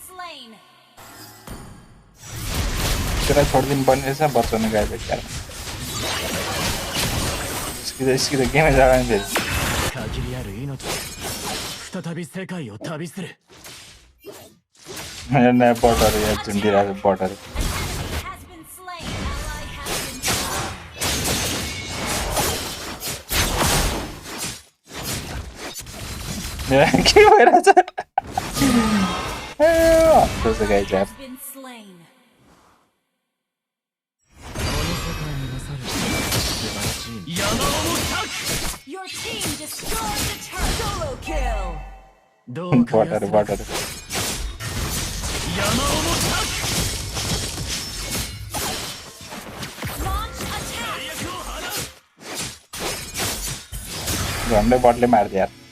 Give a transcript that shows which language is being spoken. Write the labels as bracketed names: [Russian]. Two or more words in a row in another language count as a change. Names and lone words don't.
[Nepali] त्यसलाई छोड्दिनु पर्ने रहेछ बचाउनु गाइस यार स्किल गेमै जाँदैन फेरि [Japanese] 限りある命再び世界を旅する [Nepali] नयाँ बटहरू यहाँ झुन्डिरहेको बटहरू के भइरहेछ हस्तो छ गाइस यार [English] Your team destroyed the turret. Solo kill. [Nepali] बटहरू बटहरू झन्डै बटले मार्दियो यार